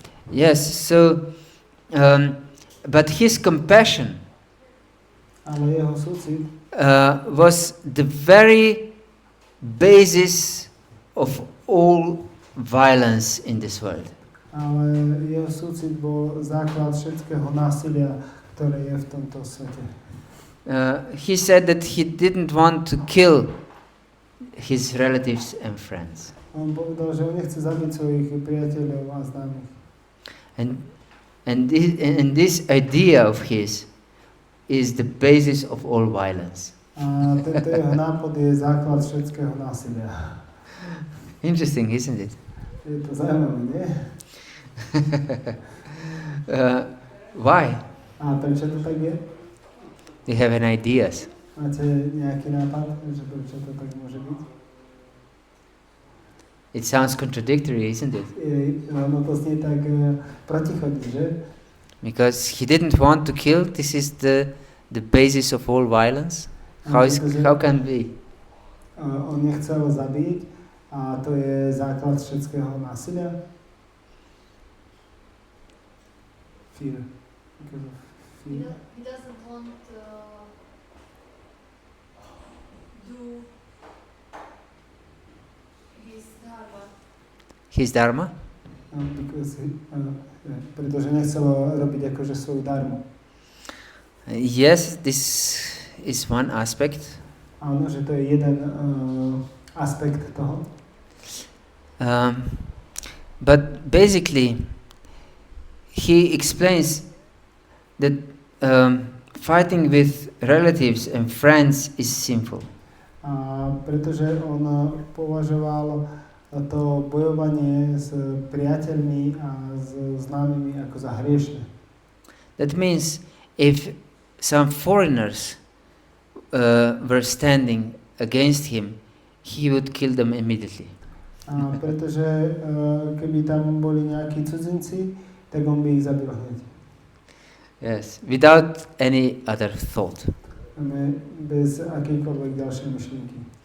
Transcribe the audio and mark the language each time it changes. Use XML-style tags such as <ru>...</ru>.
<en>Yes, so but his compassion</en> <sk>Ale jeho súcit</sk> <en>was the very basis of all violence in this world.</en> <sk>Ale jeho súcit bol základ všetkého násilia, ktoré je v tomto svete.</sk> <en>He said that he didn't want to kill his relatives and friends.</en> <sk>On povedal, že on nechce zabiť svojich priateľov a známych.</sk> <en>And this idea of his is the basis of all violence.</en> <sk>A tento jeho nápad je základ všetkého násilia.</sk> <en>Interesting, isn't it?</en> <sk>Je to zaujímavé, nie?</sk> <en>Why?</en> <sk>A prečo to tak je?</sk> <en>You have an ideas.</en> <sk>Máte nejaký nápad, že prečo to tak môže byť?</sk> <en>It sounds contradictory, isn't it?</en> <sk>No to znie tak protichodí, že?</sk> <en>Because he didn't want to kill. This is the basis of all violence. How can be?</en> <sk>On nechcel zabiť a to je základ všetkého násilia.</sk> <en>Fear. Because of fear. He doesn't want do his dharma. His dharma? Because</en> <sk>pretože nechcel robiť akože svoju dharmu.</sk> <en>Yes, this is one aspect.</en> <sk>Áno, že to je jeden aspekt toho.</sk> <en>But basically, he explains that fighting with relatives and friends is sinful.</en> <sk>Pretože on považoval to bojovanie s priateľmi a s známymi ako za hriešne.</sk> <en>That means if some foreigners were standing against him, he would kill them immediately.</en> <sk>Pretože keby tam boli nejakí cudzinci, tak on by ich zabil hneď.</sk> <en>Yes, without any other thought.</en> <sk>Bez akýkoľvek ďalšej myšlienky.</sk>